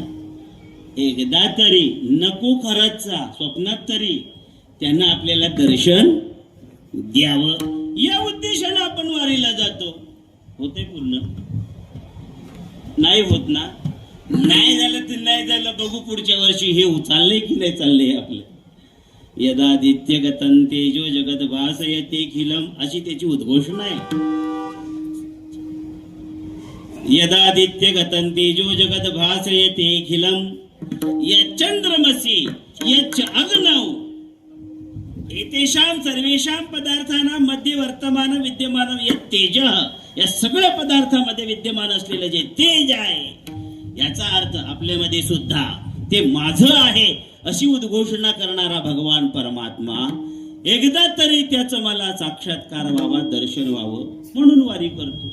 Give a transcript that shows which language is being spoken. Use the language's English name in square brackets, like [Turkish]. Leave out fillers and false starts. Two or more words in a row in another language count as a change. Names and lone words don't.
[Marathi] एकदा तरी नको खरंचचा स्वप्नात तरी त्यांना आपल्याला दर्शन द्यावं या उद्देशानं आपण वारीला जातो. होते पूर्ण? नाही होत ना. नाही झालं तर नाही झालं, बघू पुढच्या वर्षी. हे चाललंय की नाही चाललंय आपलं? [Sanskrit] यदादित्य गतं तेजो जगत भासयते खिलम [Marathi] अशी त्याची उद्घोषणा आहे. [Sanskrit] यदादित्य गतं तेजो जगत भासयते खिलम यच्चंद्रमसि यच्च अग्नौ एतेषां सर्वेषां पदार्थानां मध्ये वर्तमान विद्यमान यत् तेज. [Marathi] या सगळ्या पदार्थामध्ये विद्यमान असलेलं जे तेज आहे याचा अर्थ आपल्यामध्ये सुद्धा ते माझं आहे अशी उद्घोषणा करणारा भगवान परमात्मा एकदा तरी त्याचं मला साक्षात्कार व्हावा, दर्शन व्हावं म्हणून वारी करतो.